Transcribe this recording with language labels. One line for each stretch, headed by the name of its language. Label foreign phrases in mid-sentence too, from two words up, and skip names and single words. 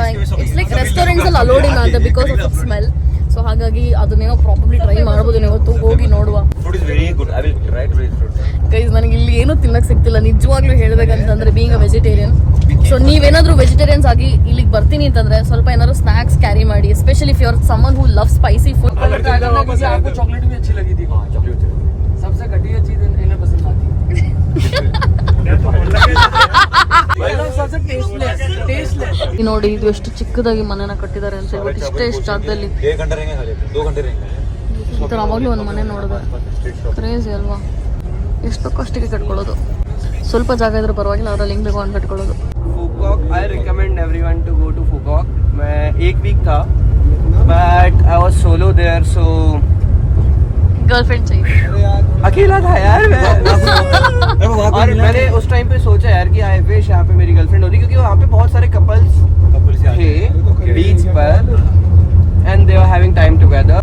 English: it's like restaurants
Kannada: ಅಲ್ಲಿ ಅಲೋಡ್ ಇಲ್ಲ ಅಂತ
English: because of smell.
Kannada: ಸೊ ಹಾಗಾಗಿ ಅದನ್ನೇನೋ
English: probably try
Kannada: ಮಾಡ್ಬೋದು, ಇವತ್ತು ಹೋಗಿ ನೋಡುವ. ಗೈಸ್, ನನಗೆ ಇಲ್ಲಿ ಏನೂ ತಿನ್ನಕ್ಕೆ ಸಿಗ್ತಿಲ್ಲ ನಿಜವಾಗ್ಲೂ ಹೇಳ್ಬೇಕಂತಂದ್ರೆ,
English: being a vegetarian.
Kannada: ಸೊ ನೀವೇನಾದ್ರೂ ವೆಜಿಟೇರಿಯನ್ಸ್ ಆಗಿ ಇಲ್ಲಿಗೆ ಬರ್ತೀನಿ ಅಂತಂದ್ರೆ ಸ್ವಲ್ಪ ಏನಾದ್ರು
English: snacks carry
Kannada: ಮಾಡಿ,
English: especially if you are someone who love spicy food.
Hindi: चॉकलेट भी अच्छी लगी थी। चॉकलेट सबसे घटिया चीज इन्हें पसंद आती है।
Kannada: ನೋಡಿ ಇದು ಎಷ್ಟು ಚಿಕ್ಕದಾಗಿ ಮನೆನ ಕಟ್ಟಿದ್ದಾರೆ ಅಂತ ಹೇಳ್ಬಿಟ್ಟು, ಇಷ್ಟು ಜಾಗದಲ್ಲಿ ಈ ಥರ ಅವಾಗಲೂ ಒಂದು ಮನೆ ನೋಡಿದೆ. ಕ್ರೇಜಿ ಅಲ್ವಾ? ಎಷ್ಟು ಕಷ್ಟಿಗೆ ಕಟ್ಕೊಳ್ಳೋದು. ಸ್ವಲ್ಪ ಜಾಗ ಇದ್ರೆ ಪರವಾಗಿಲ್ಲ, ಅವರಲ್ಲಿ ಹೆಂಗ್ ಬೇಕು ಅಂತ ಕಟ್ಕೊಳ್ಳೋದು.
English: Phu Quoc, I recommend everyone to go to Phu Quoc.
Hindi: मैं 1 वीक था,
English: but I was solo there, so
Hindi: गर्लफ्रेंड चाहिए. अकेला था यार मैं. और मैंने उस टाइम पे सोचा यार कि
English: I wish
Hindi: यहाँ पे मेरी गर्लफ्रेंड होती, क्योंकि वहाँ पे बहुत सारे कपल्स थे बीच पर
English: and they were having time together.